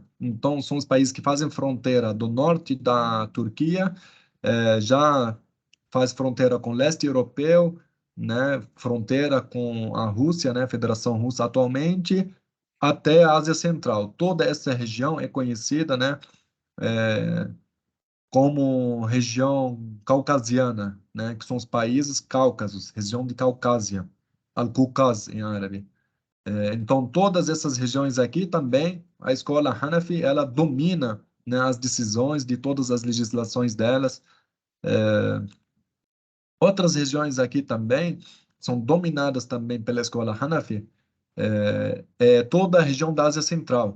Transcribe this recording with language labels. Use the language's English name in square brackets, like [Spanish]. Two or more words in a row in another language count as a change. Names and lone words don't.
[Portuguese] Então, são os países que fazem fronteira do norte da Turquia, já faz fronteira com o leste europeu, né? Fronteira com a Rússia, né? Federação Russa atualmente, até a Ásia Central. Toda essa região é conhecida, né? Como região caucasiana, né? Que são os países Cáucasos, região de Caucásia. Al-Qaukaz em árabe. Então, todas essas regiões aqui também, a escola Hanafi, ela domina, né, as decisões de todas as legislações delas. Outras regiões aqui também são dominadas também pela escola Hanafi, toda a região da Ásia Central.